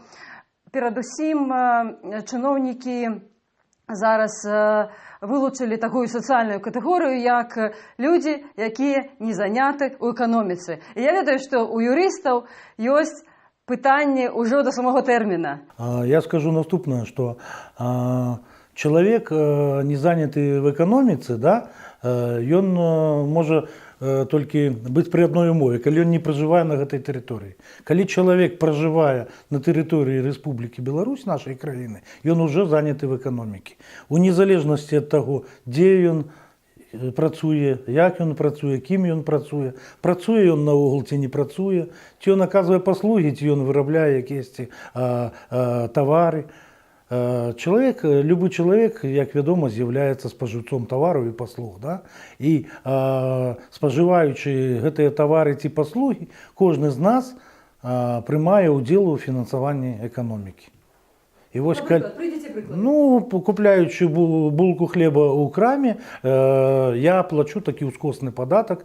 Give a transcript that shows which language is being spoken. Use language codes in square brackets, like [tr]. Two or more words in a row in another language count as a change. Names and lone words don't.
[be] Перадусім, чыноўнікі зараз вылучылі такую сацыяльную катэгорыю, як людзі, якія не заняты ў эканоміцы. І я ведаю, што ў юрыстаў ёсць пытанні ўжо да самого тэрміна. Я скажу наступное, [ru] что человек, не заняты в экономице, да, он может только быть при одной умове, калі он не проживае на этой территории. Калі человек, проживая на территории Республики Беларусь, нашей краины, он уже занят в экономике. [be] У незалежности [ru] от того, где он [be] працуе, як ён працуе, кім ён працуе, працуе ён наогул ці не працуе, ці ён аказвае паслугі, ці ён вырабляе якіясьці тавары. [ru] Человек, любой человек, [be] як вядома, з'яўляецца спажыўцом тавараў і паслуг, да? І спажываючы гэтыя тавары ці паслугі, кожны з нас прымае ўдзел у фінансаванні эканомікі. І вось, ну, купляючы булку хлеба ў краме, я плачу такі ўскосны падатак.